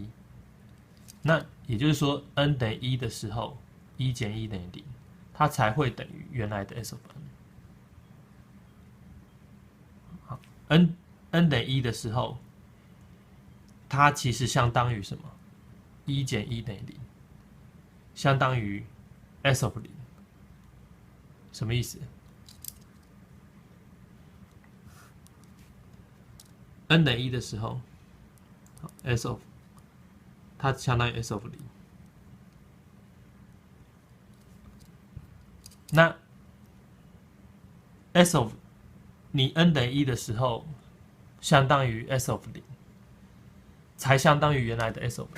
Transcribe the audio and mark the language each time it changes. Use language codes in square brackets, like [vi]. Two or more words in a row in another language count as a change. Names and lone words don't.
[zh] 那也就是說 ，n 等於1的時候，1減1等於0，它才會等於原來的 [en] s of n。 [zh] 好 ，n 等於1的時候，它其實相當於什麼？1減1等於0，相當於 [en] s of 0。 [zh] 什麼意思？n 等於1的時候 ， [en] s of [zh] 它相當於 [en] s of 0。 [zh] 那 [en] s of [zh] 你 n 等於1的時候，相當於 [en] s of 0， [zh] 才相當於原來的 [en] s of 0。